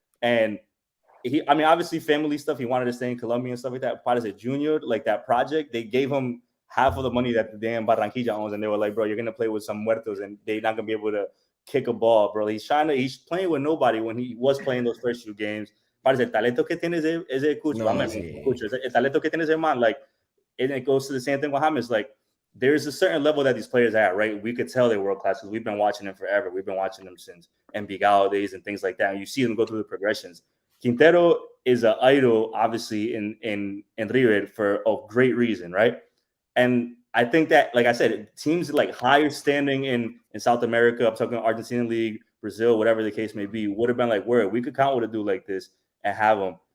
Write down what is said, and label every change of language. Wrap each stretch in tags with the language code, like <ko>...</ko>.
<en>And obviously family stuff. He wanted to stay in Colombia and stuff like that. Part as a junior, like that project, they gave him half of the money that the damn Barranquilla owns, and they were like, bro, you're gonna play with some muertos, and they're not gonna be able to kick a ball, bro. He's playing with nobody when he was playing those first few games.</en> <es>Parece el talento que tiene ese Cucho, el talento que tiene ese man,</es> <en>like, and it goes to the same thing with James. Like, there's a certain level that these players are at, right? We could tell they're world class because we've been watching them forever. We've been watching them since Envigado days and things like that. And you see them go through the progressions. Quintero is an idol, obviously, in River for a great reason, right? And I think that, like I said, teams like higher standing in South America, I'm talking Argentina League, Brazil, whatever the case may be, would have been like, where we could count with a dude like this and have him.</en>